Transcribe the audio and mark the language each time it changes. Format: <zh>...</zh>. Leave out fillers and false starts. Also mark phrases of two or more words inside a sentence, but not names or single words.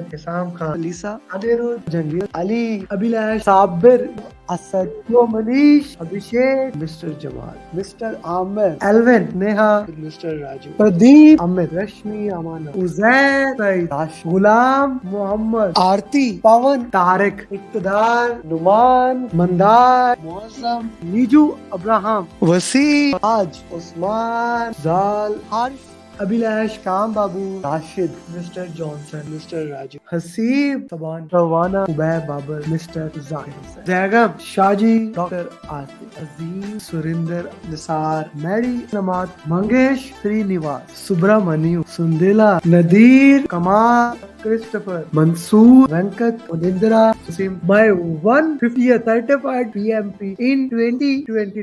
<en>Hisam Khan, Lisa, Adirul, Jangir, Ali, Abhilash, Sabir, Asad, Yo Manish, Abhishek, Mr. Jamal, Mr. Amer, Alvin, Neha, Mr. Raju, Pradeep, Amit, Rashmi, Amana, Uzair, Said, Rash, Gulam, Muhammad, Aarti, Pawan, Tariq, Iqtidar, Numan, Mandar, Muazzam, Niju, Abraham, Wasi, Raj, Usman, Zal, Harsh, Abhilash, Kam Babu, Rashid, Mr. Johnson, Mr. Raju, Hasib, Saban, Rawana, Ubay Babar, Mr. Zahir Hussain, Zagam, Shaji, Dr. Aarti, Azim, Surinder, Nisar, Mary, Namat, Mangesh, Srinivas, Subramaniu, Sundela, Nadir, Kamal, Christopher, Mansoor, Venkat, Unindra, Sim, my 150th certified PMP in 2020.</en>